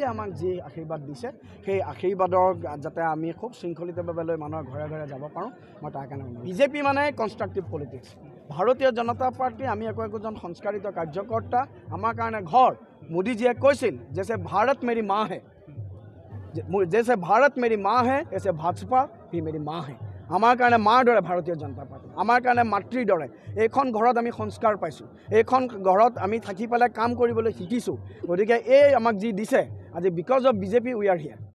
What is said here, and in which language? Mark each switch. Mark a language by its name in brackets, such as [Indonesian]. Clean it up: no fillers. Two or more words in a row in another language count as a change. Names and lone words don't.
[Assamese] আমাক যি আশীৰ্বাদ দিছে সেই আশীৰ্বাদৰ যাতে আমি খুব শৃংখলিতভাৱে লৈ মানুহৰ ঘৰে ঘৰে যাব পাৰোঁ মই তাৰ কাৰণে বিজেপি মানে [English] constructive politics [Assamese] ভাৰতীয় জনতা পাৰ্টি আমি একোজন সংস্কাৰিত কাৰ্যকৰ্তা আমাৰ কাৰণে ঘৰ মোদীজীয়ে কৈছিল যে [Hindi] भारत मेरी माँ है जैसे भारत मेरी माँ है ऐसे भाजपा भी मेरी माँ है [Assamese] আমাৰ কাৰণে মাৰ দৰে ভাৰতীয় জনতা পাৰ্টি আমাৰ কাৰণে মাতৃৰ দৰে এইখন ঘৰত আমি সংস্কাৰ পাইছোঁ এইখন ঘৰত আমি থাকি পেলাই কাম কৰিবলৈ শিকিছোঁ গতিকে এই আমাক যি দিছে আজি [English] because of BJP we are here